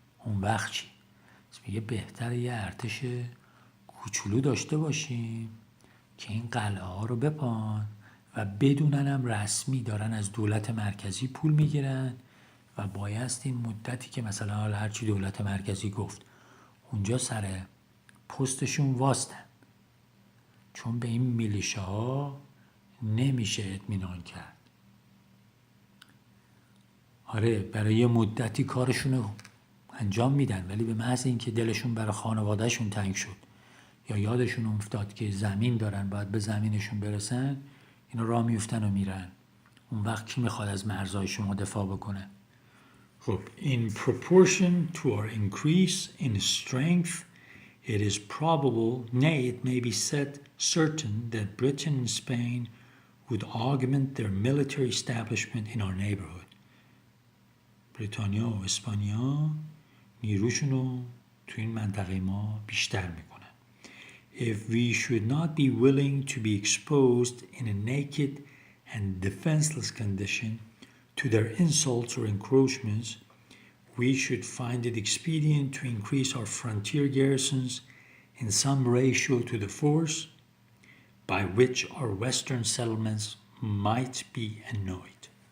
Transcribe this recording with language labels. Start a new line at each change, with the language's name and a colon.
Persian: اون وقت چی؟ میگه بهتره یه ارتش کوچولو داشته باشیم که این قلعه ها رو بپان و بدونن هم رسمی دارن از دولت مرکزی پول میگیرن و بایست این مدتی که مثلا هرچی دولت مرکزی گفت اونجا سر پستشون واستن، چون به این میلیشاها نمیشه اطمینان کرد. آره برای یه مدتی کارشونو انجام میدن، ولی به محض اینکه دلشون برای خانوادهشون تنگ شد یا یادشون افتاد که زمین دارن باید به زمینشون برسن، اینا راه میفتن و میرن. اون وقت کی میخواد از مرزهای شما دفاع بکنه؟
English: خب in proportion to our increase in strength it is probable, nay it may be said certain, that Britain and Spain would augment their military establishment in our neighborhood.
Persian: بریتانیا و اسپانیا نیروشون رو تو این منطقه ما بیشتر میکنن.
English: If we should not be willing to be exposed in a naked and defenseless condition to their insults or encroachments, we should find it expedient to increase our frontier garrisons in some ratio to the force by which our western settlements might be annoyed.